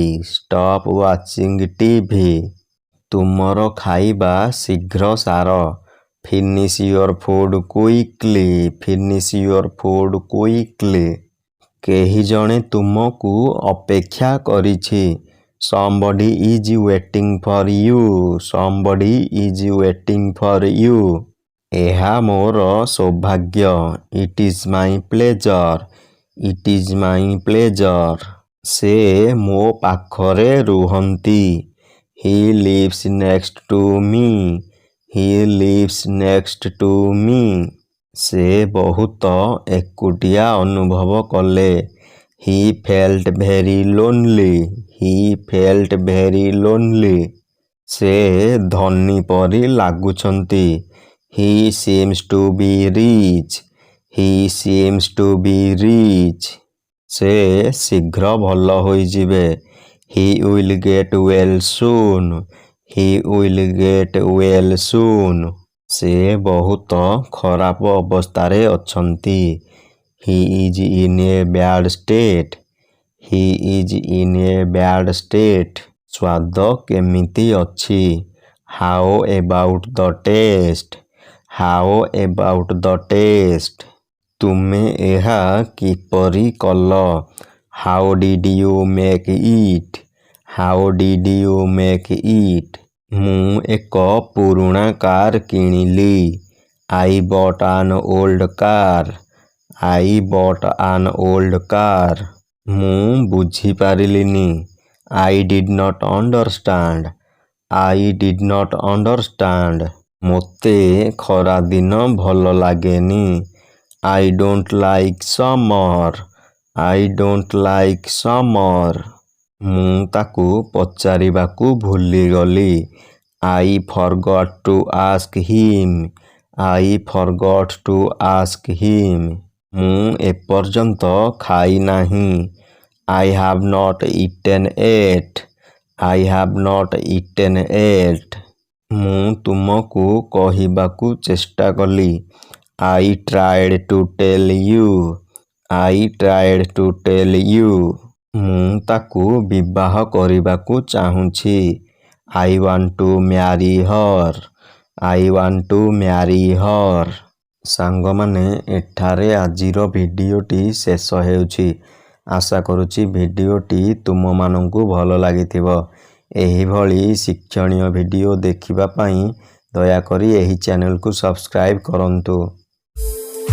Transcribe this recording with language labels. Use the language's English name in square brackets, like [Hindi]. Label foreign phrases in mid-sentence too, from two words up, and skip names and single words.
[English] stop watching TV. [Odia] ତୁମର ଖାଇବା ଶୀଘ୍ର ସାର। [English] Finish your food quickly. Finish your food quickly. [Odia] କେହି ଜଣେ ତୁମକୁ ଅପେକ୍ଷା କରିଛି। [English] somebody is waiting for you। somebody is waiting for you। [Odia] ଏହା ମୋର ସୌଭାଗ୍ୟ। [English] it is my pleasure। it is my pleasure। [Odia] ସେ ମୋ ପାଖରେ ରୁହନ୍ତି। [English] he lives next to me। he lives next to me। [Odia] ସେ ବହୁତ ଏକୁଟିଆ ଅନୁଭବ କଲେ। [English] he felt very lonely। he felt very lonely। [Odia] ସେ ଧନୀ ପରି ଲାଗୁଛନ୍ତି। [English] he seems to be rich। he seems to be rich। [Odia] ସେ ଶୀଘ୍ର ଭଲ ହୋଇଯିବେ। [English] he will get well soon। he will get well soon। [Odia] ସେ ବହୁତ ଖରାପ ଅବସ୍ଥାରେ ଅଛନ୍ତି। [English] he is in a bad state। he is in a bad state। [Odia] ସ୍ୱାଦ କେମିତି ଅଛି? [English] how about the taste। how about the taste। [Odia] ତୁମେ ଏହା କିପରି କଲ? [English] how did you make it। how did you make it। [Odia] ମୁଁ ଏକ ପୁରୁଣା କାର୍ କିଣିଲି। [English] I bought an old car। I bought an old car। [Odia] ମୁଁ ବୁଝିପାରିଲିନି। [English] I did not understand। I did not understand। [Odia] ମୋତେ ଖରାଦିନ ଭଲ ଲାଗେନି। [English] I don't like summer। I don't like summer। [Odia] ମୁଁ ତାକୁ ପଚାରିବାକୁ ଭୁଲିଗଲି। [English] I forgot to ask him। I forgot to ask him। [Odia] ମୁଁ ଏପର୍ଯ୍ୟନ୍ତ ଖାଇନାହିଁ। [English] I have not eaten yet। I have not eaten yet। [Odia] ମୁଁ ତୁମକୁ କହିବାକୁ ଚେଷ୍ଟା କଲି। [English] I tried to tell you। I tried to tell you। [Odia] ମୁଁ ତାକୁ ବିବାହ କରିବାକୁ ଚାହୁଁଛି। [English] I want to marry her। I want to marry her। [Odia] ସାଙ୍ଗମାନେ, ଏଠାରେ ଆଜିର ଭିଡ଼ିଓଟି ଶେଷ ହେଉଛି। ଆଶା କରୁଛି ଭିଡ଼ିଓଟି ତୁମମାନଙ୍କୁ ଭଲ ଲାଗିଥିବ। ଏହିଭଳି ଶିକ୍ଷଣୀୟ ଭିଡ଼ିଓ ଦେଖିବା ପାଇଁ ଦୟାକରି ଏହି ଚ୍ୟାନେଲକୁ ସବସ୍କ୍ରାଇବ୍ କରନ୍ତୁ।